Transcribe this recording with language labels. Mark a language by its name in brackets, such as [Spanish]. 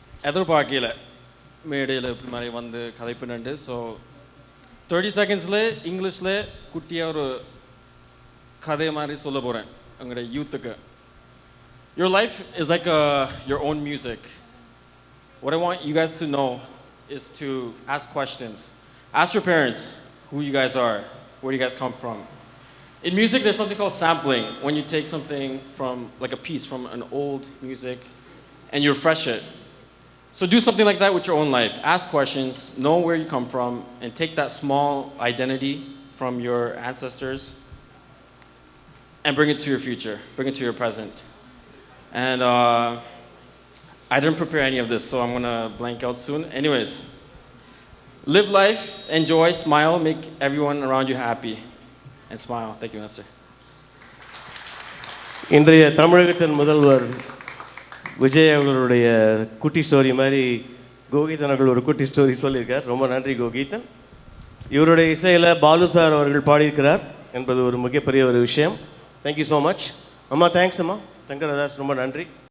[Tamil] எதிர்பார்க்கல மேடையில் இப்படி மாதிரி வந்து கதைப்பினண்டு. ஸோ 30 செகண்ட்ஸில் இங்கிலீஷில் குட்டியாக ஒரு கதை மாதிரி சொல்ல போகிறேன் உங்களுடைய யூத்துக்கு. [English] Your life is like your own music. What I want you guys to know is to ask questions. Ask your parents who you guys are, where you guys come from. In music, there's something called sampling, when you take something from, like a piece from an old music, and you refresh it. So do something like that with your own life. Ask questions, know where you come from, and take that small identity from your ancestors and bring it to your future, bring it to your present. And I didn't prepare any of this, so I'm gonna blank out soon. Anyways, live life, enjoy, smile, make everyone around you happy. And smile. Thank you, Master. [Tamil] இன்றைய தமிழகத்தின் முதல்வர் விஜய் அவர்களுடைய குட்டி story மாதிரி கோகீதன் அவர்கள் ஒரு குட்டி story சொல்லியிருக்கார். ரொம்ப நன்றி கோகீதன். இவருடைய இசையில் பாலு சார் அவர்கள் பாடியிருக்கிறார் என்பது ஒரு மிகப்பெரிய ஒரு விஷயம். [English] Thank you so much. [Tamil] அம்மா தேங்க்ஸ் அம்மா. சங்கரதாஸ் ரொம்ப நன்றி.